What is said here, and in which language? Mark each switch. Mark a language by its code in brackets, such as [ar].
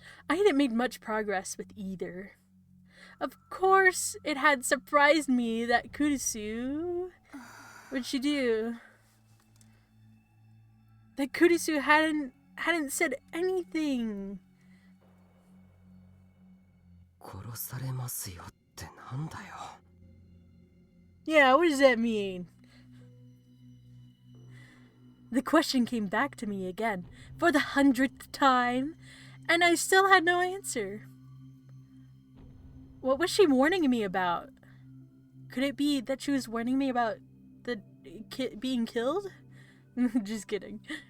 [en] I hadn't made much progress with either. Of course, it had surprised me that Kurisu... What'd she do? That Kurisu hadn't said anything. [ja] 殺されますよってなんだよ。 [en] Yeah, what does that mean? The question came back to me again, for the 100th time, and I still had no answer. What was she warning me about? Could it be that she was warning me about the being killed? Just kidding.